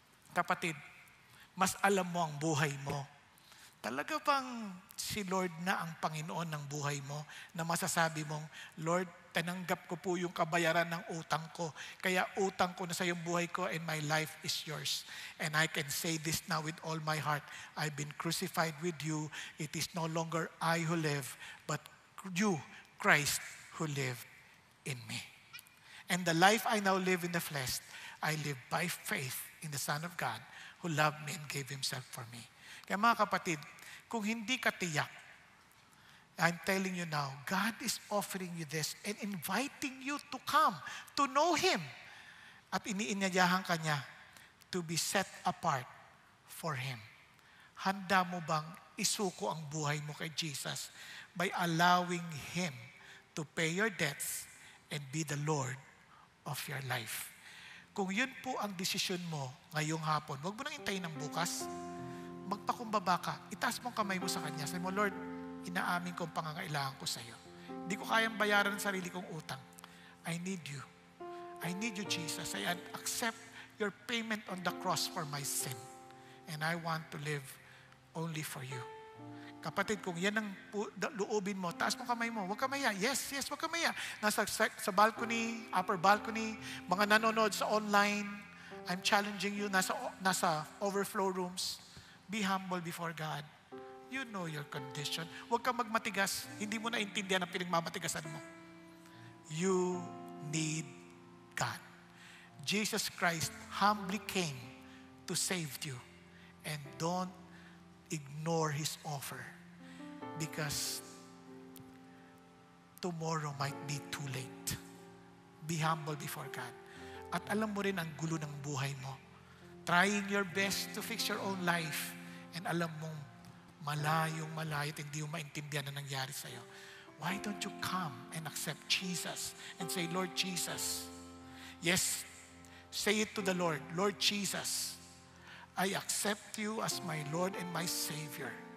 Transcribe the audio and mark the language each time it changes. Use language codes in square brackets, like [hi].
[tl] Kapatid, mas alam mo ang buhay mo. Talaga bang si Lord na ang Panginoon ng buhay mo na masasabi mong, Lord, tinanggap ko po yung kabayaran ng utang ko. Kaya utang ko na sa yung buhay ko [en] and my life is yours. And I can say this now with all my heart. I've been crucified with you. It is no longer I who live, but you, Christ, who live in me. And the life I now live in the flesh, I live by faith in the Son of God who loved me and gave Himself for me. [tl] Kaya mga kapatid, kung hindi ka tiyak, [en] I'm telling you now, God is offering you this and inviting you to come, to know Him. [tl] At iniinyayahan ka niya [en] to be set apart for Him. [tl] Handa mo bang isuko ang buhay mo kay [en] Jesus by allowing Him to pay your debts and be the Lord of your life? [tl] Kung yun po ang desisyon mo ngayong hapon, huwag mo nang hintayin ng bukas. Magpakumbaba ka, itaas mo ang kamay mo sa Kanya. Sabi mo, Lord, inaamin ko ang pangangailangan ko sa iyo. Hindi ko kayang bayaran ang sarili kong utang. [en] I need you. I need you, Jesus. I accept your payment on the cross for my sin. And I want to live only for you. [tl] Kapatid, kung yan ang luubin mo, taas mo kamay mo, huwag ka maya. Yes, huwag ka maya. Nasa sa [en] balcony, upper balcony, [tl] mga nanonood sa [en] online, I'm challenging you, nasa overflow rooms, be humble before God. You know your condition. [tl] Huwag kang magmatigas. Hindi mo naintindihan ang pinagmamatigasan mo. [en] You need God. Jesus Christ humbly came to save you. And don't ignore His offer. Because tomorrow might be too late. Be humble before God. [tl] At alam mo rin ang gulo ng buhay mo. [en] Trying your best to fix your own life. [tl] And alam mong malayong malayo at hindi mo maintindihan na nangyari sa'yo. [en] Why don't you come and accept Jesus and say, Lord Jesus, yes, say it to the Lord, Lord Jesus, I accept you as my Lord and my Savior.